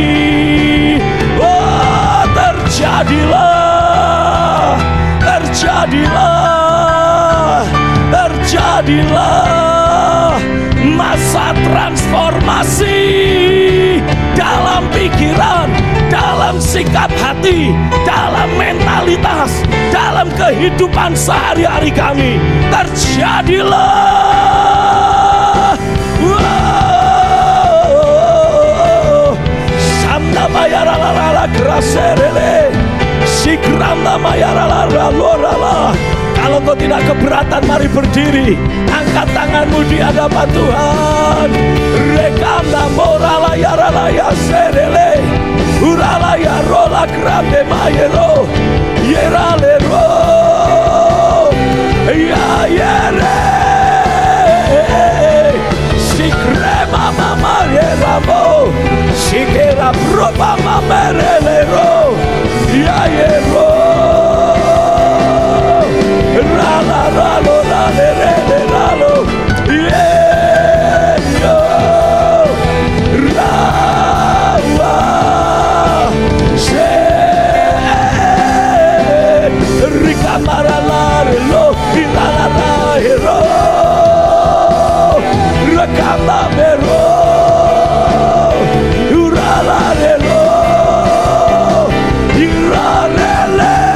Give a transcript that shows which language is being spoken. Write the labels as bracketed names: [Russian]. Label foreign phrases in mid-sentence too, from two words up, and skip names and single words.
[Indonesian] Oh, terjadilah, terjadilah, terjadilah masa transformasi dalam pikiran, dalam sikap hati, dalam mentalitas, dalam kehidupan sehari-hari kami. Terjadilah. Wow. Samna mayarala graserele, sikramna mayarala lorala. Kalau kau tidak keberatan, mari berdiri, angkat tanganmu di hadapan Tuhan. Rekamna morala yarala ya serele, urala ya rola grande mayero, yerale ro, ya yere, sikrema mama yeramo, sikera proba mamerele ro, ya yero. Rala ralo rale rele ralo, yeah yo, rawa, she, rikamara lare lo, ilala lahiro, rakama mero, urala relo, irale.